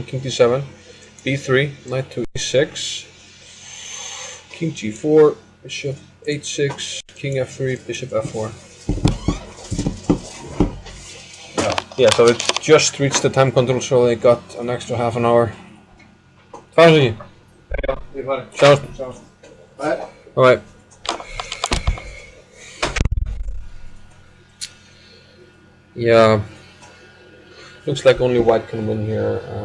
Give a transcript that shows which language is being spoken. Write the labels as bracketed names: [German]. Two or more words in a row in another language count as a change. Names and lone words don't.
[English] King d7, b3, knight to e6, king g4, bishop h6, king f3, bishop f4. Yeah, so it just reached the time control, so they got an extra half an hour. [Icelandic] Fási. Já, við erum farið. Sjáumst. [English] Alright. Yeah. Looks like only white can win here.